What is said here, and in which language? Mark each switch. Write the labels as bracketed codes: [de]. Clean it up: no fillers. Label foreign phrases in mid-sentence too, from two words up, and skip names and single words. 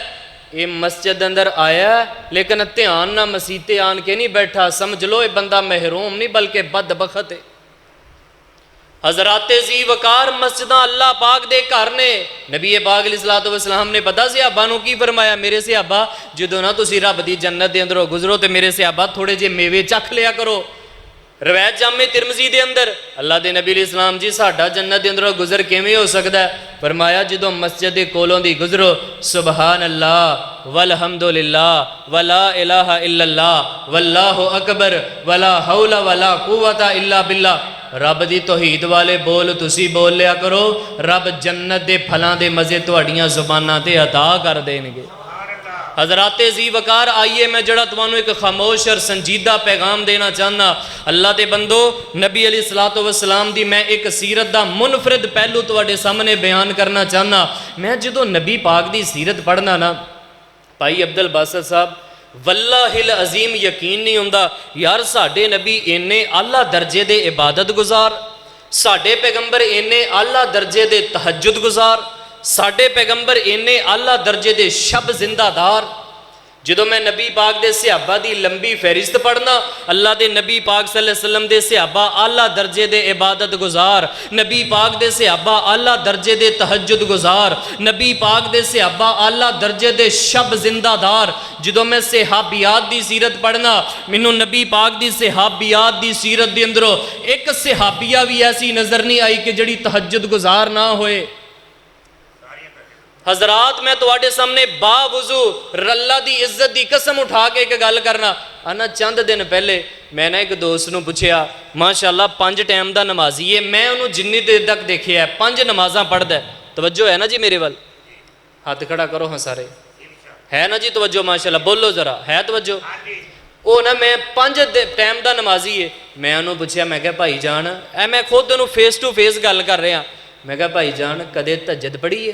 [ur] یہ مسجد اندر آیا ہے لیکن دھیان نہ [pa] مسیتے آن کے نہیں بیٹھا، [ur] سمجھ لو یہ بندہ محروم نہیں بلکہ بدبخت ہے۔ [pa] حضرات ذی وقار مسجداں اللہ پاک دے گھر نے۔ نبی پاک علیہ السلام نے پتا صحابہ نو کی فرمایا، میرے صحابہ جدوں نہ تسی رب دی جنت دے اندروں گزرو تے میرے صحابہ تھوڑے جے میوے چکھ لیا کرو۔ روایت جامع ترمذی دے اندر اللہ دے نبی علیہ السلام جی ساڈا جنت دے اندروں گزر کیویں ہو سکدا ہے؟ فرمایا جدوں مسجد دے کولوں دی گزرو [ar] سبحان اللہ والحمدللہ ولا الہ الا اللہ واللہ اکبر ولا حول ولا قوت الا باللہ، [pa] رب دی توحید والے بول تسی بول لیا کرو، رب جنت دے پھلاں دے مزے تہاڈیاں زباناں تے عطا کر دین گے۔ حضرات ذی وقار آئیے میں جڑا تمہانوں ایک خاموش اور سنجیدہ پیغام دینا چاہنا۔ اللہ دے بندو نبی علیہ السلام دی میں ایک سیرت دا منفرد پہلو تواڈے سامنے بیان کرنا چاہنا۔ میں جدوں نبی پاک دی سیرت پڑھنا نا بھائی عبد الباسط صاحب [ar] واللہ العظیم [pa] یقین نہیں ہوندا یار ساڈے نبی اینے اعلیٰ درجے دے عبادت گزار، ساڈے پیغمبر اینے اعلیٰ درجے دے تہجد گزار، ساڈے پیغمبر اینے اعلیٰ درجے دے شب زندہ دار۔ جدوں میں نبی پاک دے صحابہ دی لمبی فہرست پڑھنا، اللہ دے نبی پاک صلی اللہ علیہ وسلم دے صحابہ اعلیٰ درجے دے عبادت گزار، نبی پاک دے صحابہ اعلیٰ درجے دے تہجد گزار، نبی پاک دے صحابہ اعلیٰ درجے دے شب زندہ دار۔ جدوں میں صحابیات دی سیرت پڑھنا مینوں نبی پاک دی صحابیات دی سیرت دے اندروں ایک صحابیہ بھی ایسی نظر نہیں آئی کہ جڑی تہجد گزار نہ ہوئے۔ حضرات میں تواڈے سامنے باوضو اللہ دی عزت دی قسم اٹھا کے ایک گل کرنا۔ انا چند دن پہلے میں نے ایک دوست نو پوچھیا ماشاءاللہ 5 ٹائم دا نمازی ہے، میں انہوں جنی دیر تک دیکھیا ہے 5 نمازاں پڑھدا ہے، توجہ ہے نا جی میرے وال؟ ہاتھ کھڑا کرو ہاں سارے، ہے نا جی توجہ؟ ماشاءاللہ بولو ذرا، ہے توجہ؟ او نا میں 5 ٹائم دا نمازی ہے، میں انہوں پوچھیا میں کہا بھائی جان اے میں خود انہوں [en] face to face [pa] گل کر رہا، میں کہا بھائی جان کدے تہجد پڑھی ہے؟